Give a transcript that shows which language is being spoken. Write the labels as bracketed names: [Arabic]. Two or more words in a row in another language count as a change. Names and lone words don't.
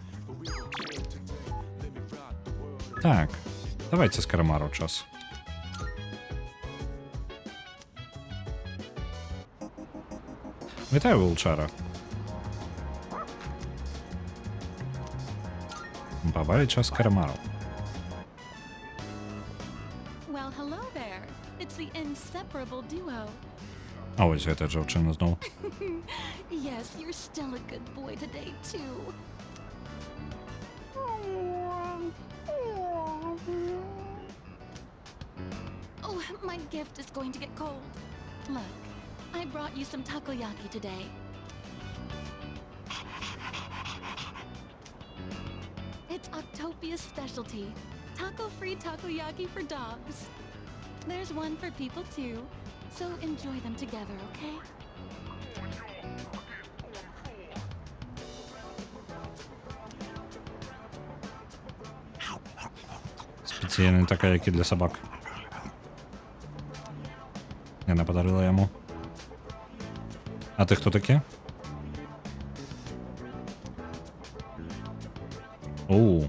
[Belarusian] Так, давайте з Карамару час. Вітаю, Вулчара. Бабай час Карамару. [English] Well, hello there. It's the inseparable duo. [Belarusian] А ось гэта дзяўчына зноў. [English] Yes, you're still a good boy today, too. Oh, my gift is going to get cold. Look, I brought you some takoyaki today. It's Octopia's specialty. Taco-free takoyaki for dogs. There's one for people too, so enjoy them together, okay? [Belarusian] Спецыяльны такаякі для сабак. Яна падарыла яму. А ты хто такі? Оу.